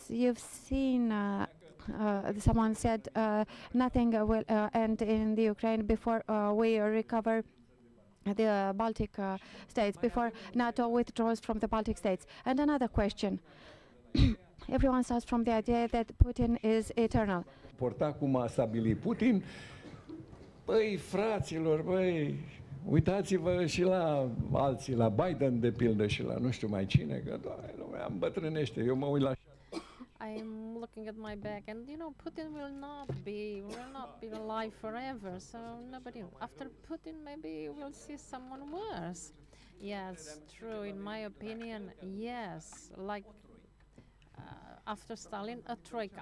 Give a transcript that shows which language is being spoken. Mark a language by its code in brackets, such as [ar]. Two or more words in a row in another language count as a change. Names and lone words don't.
[en] You've seen someone said nothing will end in the Ukraine before we recover the Baltic states, before NATO withdraws from the Baltic states. And another question. Everyone starts from the idea that Putin is eternal. [ro] Porta cum a stabilit Putin. Băi, fraților, băi, uitați-vă și la alții, la Biden de pildă și la nu știu mai cine, că doamne, lumea îmbătrânește. Eu mă uit la [en] I'm looking at my back, and you know, Putin will not be alive forever. So nobody. After Putin, maybe we'll see someone worse. Yes, true. In my opinion, yes. Like after Stalin, a troika.